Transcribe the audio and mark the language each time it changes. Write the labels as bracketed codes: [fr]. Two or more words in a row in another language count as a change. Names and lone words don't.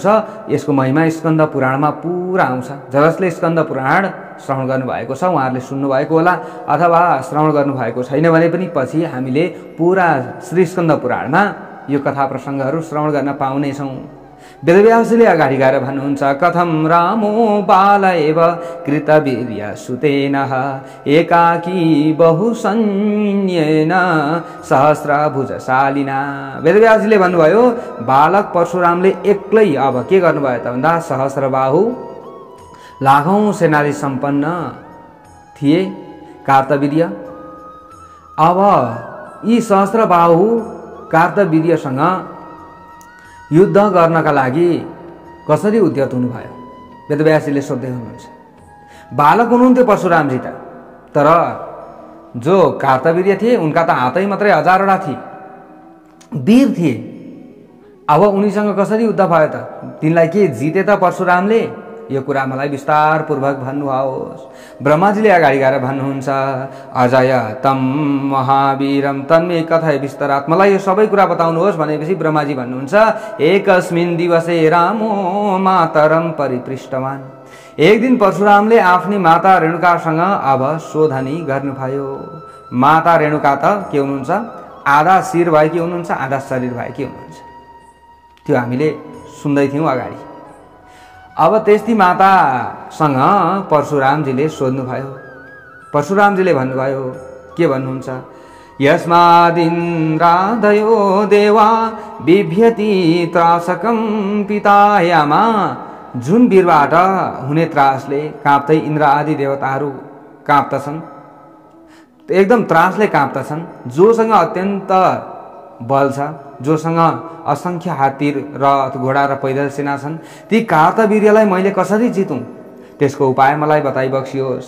[ne] यसको महिमा स्कन्द पुराणमा पूरा आउँछ। जसले स्कन्द पुराण श्रवण गर्नुभएको छ उहाँहरूले सुन्नुभएको होला, अथवा श्रवण गर्नुभएको छैन भने पनि पछि हामीले पूरा श्री स्कन्द पुराणमा यो कथा प्रसङ्गहरू श्रवण गर्न पाउनेछौँ। वेदव्यासले अगाडि गएर भन्नुहुन्छ, [sa] कथम रामो बाल एव कृतवीर्य सुतेन एकाकी बहुसैन्येन सहस्रभुजशालिना। [ne] वेदव्यासले भन्नुभयो, बालक परशुरामले एक्लै अब के गर्नुभयो त भन्दा सहस्रबाहु लाखौं सेनाले सम्पन्न थिए कार्तवीर्य। अब यी सहस्रबाहु कार्तवीर्यसँग युद्ध गर्नका लागि कसरी उद्यत हुनुभयो? वेदव्यासले सोध्दै हुनुहुन्छ। बालक हुनुहुन्थ्यो परशुरामजी त, तर जो कार्तवीर्य थिए उनका त हातै मात्रै 1000वटा थिए, वीर थिए। अब उनीसँग कसरी युद्ध भयो त? तिनलाई के जिते त परशुरामले? यो कुरा मलाई विस्तारपूर्वक भन्नुहोस्। ब्रह्माजीले अगाडि गएर भन्नुहुन्छ, [sa] अजय तम महावीरम तन्मे कथय विस्तरात्, [ne] मलाई यो सबै कुरा बताउनुहोस् भनेपछि ब्रह्माजी भन्नुहुन्छ, [sa] एकस्मिन् दिवसे रामो मातरम परिपृष्टवान्। [ne] एक दिन परशुरामले आफ्नी माता रेणुकासँग अब शोधनी गर्नुभयो। माता रेणुका त के हुनुहुन्छ, आधा शिर भएकी हुनुहुन्छ, आधा शरीर भएकी हुनुहुन्छ। त्यो हामीले सुन्दै थियौँ अगाडि। अब त्यस्ती मातासँग परशुरामजीले सोध्नुभयो। परशुरामजीले भन्नुभयो, के भन्नुहुन्छ, [sa] यस्मादिन्द्रादयो देवा बिभ्यति त्रासकं पितायामा, [ne] जुन वीरबाट हुने त्रासले काँप्दै इन्द्र आदि देवताहरू काँप्दछन्, एकदम त्रासले काँप्दछन्। जोसँग अत्यन्त बल छ, जोसँग असंख्य हात्ती रथ घोडा र पैदल सेना छन्, ती कार्तवीर्यलाई मैले कसरी जितौँ, त्यसको उपाय मलाई बताइबक्सियोस्।